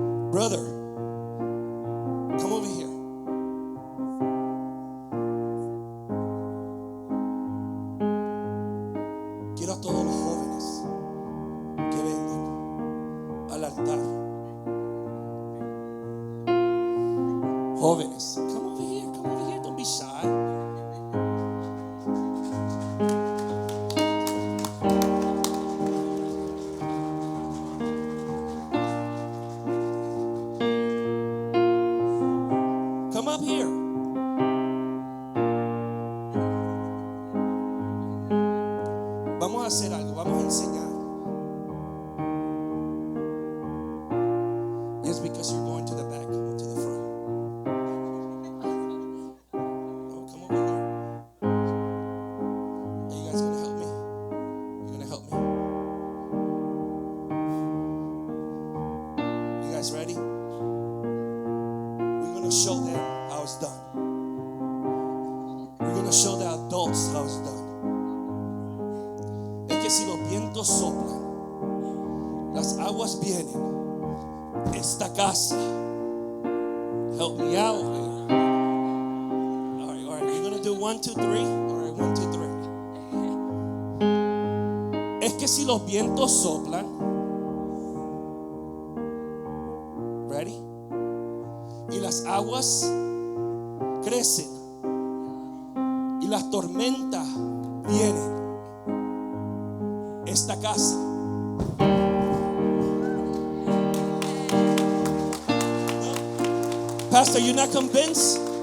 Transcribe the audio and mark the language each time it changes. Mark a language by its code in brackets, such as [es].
[en] Brother, come over here. [es] Quiero a todos los jóvenes que vengan al altar. [en] Jóvenes, come over here, don't be shy. Come up here. [es] Vamos a hacer algo, vamos a enseñar. [en] Yes, because you're going to the back, come to the front. Oh, come over here. Are you guys going to help me? You're going to help me? You guys ready? We're going to show them how it's done. We're going to show the adults how it's done. [es] Es que si los vientos soplan, las aguas vienen, esta casa, [en] help me out. All right, we're going to do 1, 2, 3. All right, 1, 2, 3. [es] Es que si los vientos soplan, [en] ready? [es] Y las aguas crecen y las tormentas vienen, esta casa Pastor, [en] you're not convinced?